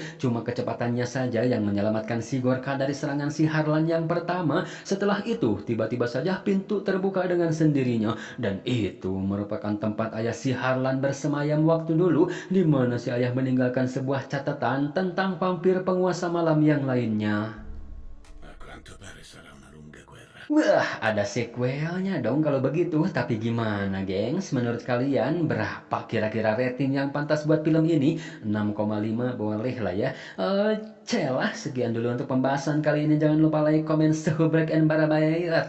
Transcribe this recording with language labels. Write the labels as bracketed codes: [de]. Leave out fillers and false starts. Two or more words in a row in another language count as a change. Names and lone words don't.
[id] Cuma kecepatannya saja yang menyelamatkan si Gorka dari serangan si Harlan yang pertama. Setelah itu, tiba-tiba saja pintu terbuka dengan sendirinya. Dan itu merupakan tempat ayah si Harlan bersemayam waktu dulu, di mana si ayah meninggalkan sebuah catatan tentang vampir penguasa malam yang lainnya. [it] A quanto pare sarà una lunga guerra. [id] Wah, ada sequelnya dong kalau begitu. Tapi gimana, gengs? Menurut kalian berapa kira-kira rating yang pantas buat film ini? 6,5 boleh lah ya. Celah, sekian dulu untuk pembahasan kali ini. Jangan lupa [en] like, comment, [id] subrek, [en] and bye-bye.